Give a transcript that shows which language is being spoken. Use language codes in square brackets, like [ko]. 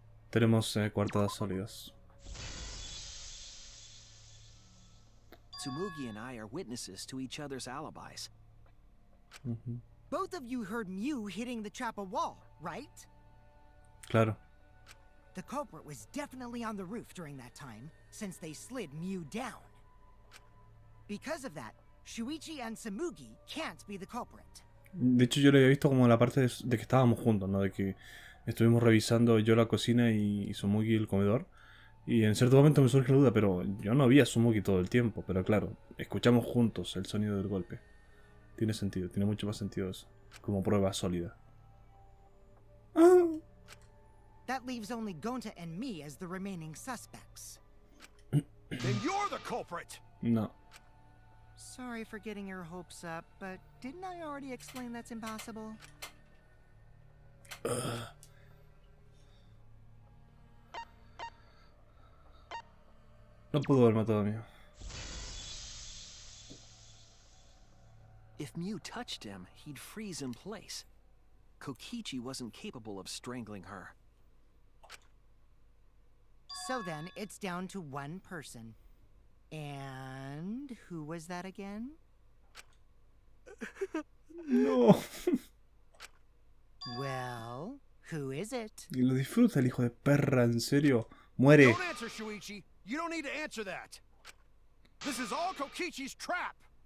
[es] Tenemos coartadas sólidas. [en] Tsumugi and I are witnesses to each other's alibis. Both of you heard Mew hitting the chapel wall, right? [es] Claro. [en] The culprit was definitely on the roof during that time, since they slid Mew down. Because of that, Shuichi and Samugi can't be the culprit. [es] De hecho, yo lo había visto como la parte de que estábamos juntos, ¿no? De que estuvimos revisando yo la cocina y Tsumugi el comedor. Y en cierto momento me surge la duda, pero yo no vi a Tsumugi todo el tiempo. Pero claro, escuchamos juntos el sonido del golpe. Tiene sentido, tiene mucho más sentido eso. Como prueba sólida. [en] That leaves only Gonta and me as the remaining suspects. Then you're the culprit! No. Sorry for getting your hopes up, but didn't I already explain that's impossible? [es] No pudo haber matado a mí. [en] If Mew touched him, he'd freeze in place. Kokichi wasn't capable of strangling her. So then, it's down to one person. And who was that again? No. Well, who is it? [es] Y lo disfruta el hijo de perra, en serio. Muere. [en] Don't answer, Shuichi. You don't need to answer that. This is all Kokichi's trap.